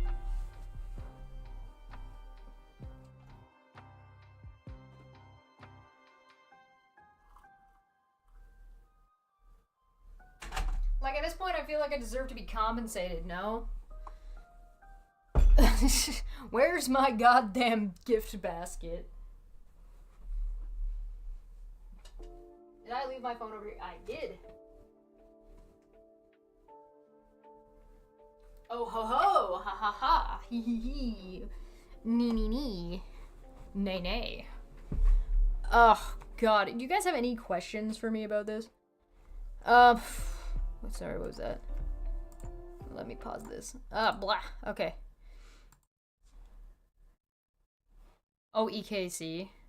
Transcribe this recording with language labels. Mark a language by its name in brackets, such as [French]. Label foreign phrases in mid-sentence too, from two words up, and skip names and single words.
[English] Like, at this point, I feel like I deserve to be compensated, no? Where's my goddamn gift basket? Did I leave my phone over here? I did. Oh ho ho! Ha ha ha! Hee hee hee! Nee nee nee! Nay nay! Oh god, do you guys have any questions for me about this? Sorry, what was that? Let me pause this. Blah. Okay. Oh, EKC.